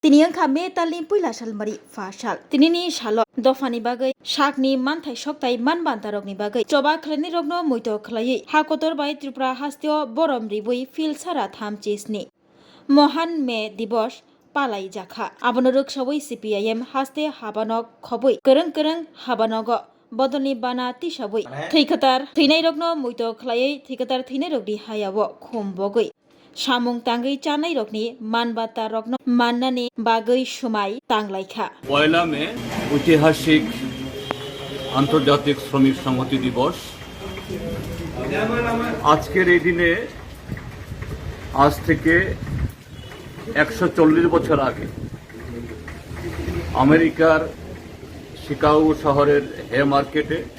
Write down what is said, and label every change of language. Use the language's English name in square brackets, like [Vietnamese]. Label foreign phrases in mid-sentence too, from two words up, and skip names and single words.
[Kok Borok] তিনি খামে তালিम पुइला सालमारि फासाल तिनिनि साल दफानि बागै सागनि मानथाय सकताय मानबान्दारकनि बागै चबा खलायनि रगनो मैथ खलायै हाकतर बाय त्रिपुरा हास्तिय बरम रिबुइ फिल सारा थाम चेसनि महान मे दिवस पालाई जाखा आबनो रोगसावै CPIM हास्ते हाबानक खबै गोरों हाबानग बदलनि बाना तिसाबै थैखतार थैनाय रगनो मैथ खलायै थैखतार थैनाय रगनि हायाव खमबगै सामुं तांगै चानाय रगनि मानबाता रगनो माननानि बागै सुमाय तांलायखा [Bangla] পয়লা মে ঐতিহাসিক আন্তর্জাতিক শ্রমিক সংহতি দিবস। আজকের এই দিনে আজ থেকে 140 বছর আগে আমেরিকার শিকাগো শহরের হে মার্কেটে